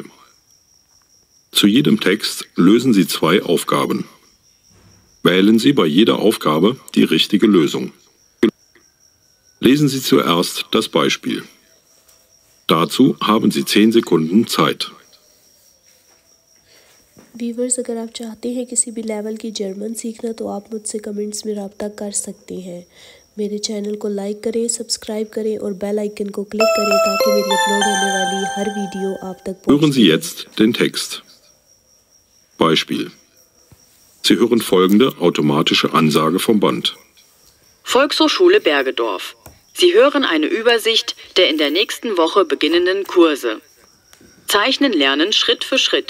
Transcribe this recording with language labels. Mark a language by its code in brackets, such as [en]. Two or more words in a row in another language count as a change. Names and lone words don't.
[de] Zu jedem Text lösen Sie 2 Aufgaben. Wählen Sie bei jeder Aufgabe die richtige Lösung. Lesen Sie zuerst das Beispiel. Dazu haben Sie 10 Sekunden Zeit. [hi] व्यूवर्स, अगर आप चाहते हैं किसी भी लेवल की जर्मन सीखना तो आप मुझसे कमेंट्स में रब्ता कर सकते हैं। मेरे चैनल को लाइक करें, सब्सक्राइब करें और [en] bell icon [hi] को क्लिक करें ताकि मेरी अपलोड होने वाली हर वीडियो आप तक पहुंचे। [de] Hören Sie jetzt den Text. Beispiel. Sie hören folgende automatische Ansage vom Band. Volkshochschule Bergedorf. Sie hören eine Übersicht der in der nächsten Woche beginnenden Kurse. Zeichnen lernen Schritt für Schritt.